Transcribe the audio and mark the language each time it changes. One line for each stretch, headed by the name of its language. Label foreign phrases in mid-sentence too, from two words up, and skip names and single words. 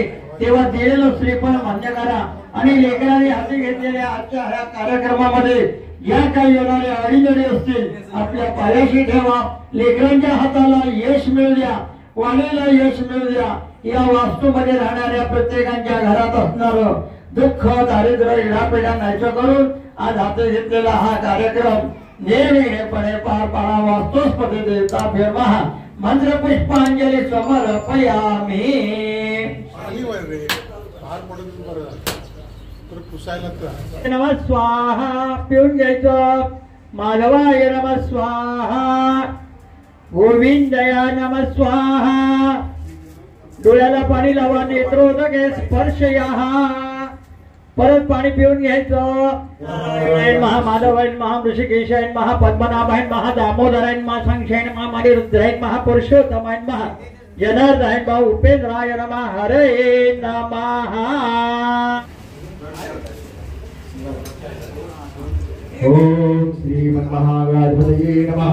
Marathi: तेव्हा दिलेलं श्रीफळ मान्य करा आणि लेकरांनी हाती घेतलेल्या आजच्या ह्या कार्यक्रमामध्ये या काही येणारे अडीजडी असतील आपल्या पायाशी ठेवा. लेकरांच्या हाताला यश मिळू द्या, वाणीला यश मिळू द्या. या वास्तूमध्ये राहणाऱ्या प्रत्येकाच्या घरात असणार दुःख, दारिद्र्य, इडापिडा नाहीचं करून आज हाती घेतलेला हा कार्यक्रम निर्विघ्नपणे पार पाडा.
Sanskrit: वास्तुस्पती देवता भेमहा मंत्र पुष्पांजली समर्पयामी. नमः स्वाहा.
Marathi: पिऊन घ्यायचं.
Sanskrit: माधवाय नमः स्वाहा. गोविंदया नमः स्वाहा.
Marathi: डोळ्याला पाणी लावा.
Sanskrit: नेत्रोदके स्पर्शया.
Marathi: परत पाणी पिऊन घ्यायचं.
Sanskrit: महामाधवाय महा ऋषिकेशाय महा पद्मनाभाय महा दामोदराय महा संक्षय महा मणिरुद्राय महा पुरुषोत्तमाय महा जनार्दनाय महा उपेंद्राय नमः. हरे नमः. ओम श्रीमन्महागणाधिपतये नमः.